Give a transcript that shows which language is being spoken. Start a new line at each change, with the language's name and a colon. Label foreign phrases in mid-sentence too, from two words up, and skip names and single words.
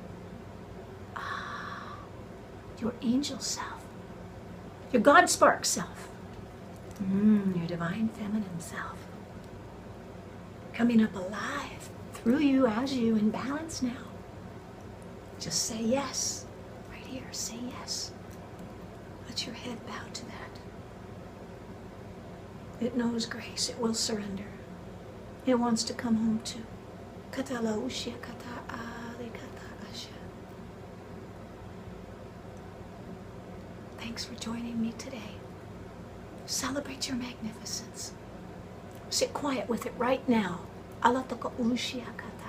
English: Your angel self, your God spark self, your divine feminine self, coming up alive through you, as you, in balance now. Just say yes, right here, say yes. Let your head bow to that. It knows grace, it will surrender. It wants to come home too. Katala ushia kata ali kata asha. Thanks for joining me today. Celebrate your magnificence. Sit quiet with it right now. Alatoko Ushiaka